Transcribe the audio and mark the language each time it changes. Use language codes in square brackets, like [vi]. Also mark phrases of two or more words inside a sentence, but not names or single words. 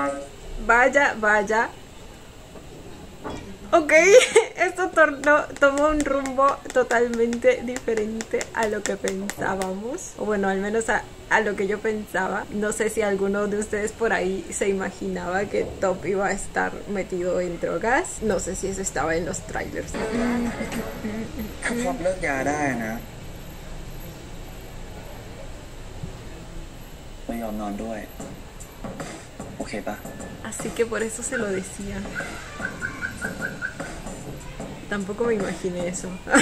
[es] Vaya, vaya. Ok, esto tomó un rumbo totalmente diferente a lo que pensábamos. O bueno, al menos a lo que yo pensaba. No sé si alguno de ustedes por ahí se imaginaba que Top iba a estar metido en drogas. No sé si eso estaba en los trailers. [th] ถ้าท็อปเลิกยาได้นะเรายอมนอนด้วยโอเคปะ [es] Así que por eso se lo decía. Tampoco me imaginé eso.